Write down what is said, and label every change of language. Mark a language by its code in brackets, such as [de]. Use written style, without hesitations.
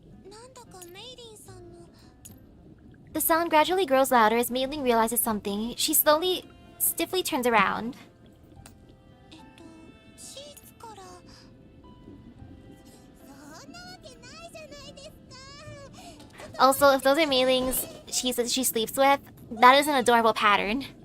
[ja] なんだかメイリンさんの。 [en] The sound gradually grows louder as Mailing realizes something. She stiffly turns around. [ja] シーツから。そんなわけないじゃないですか。 [en] Also, if those are Mailing's she says she sleeps with, that is an adorable pattern.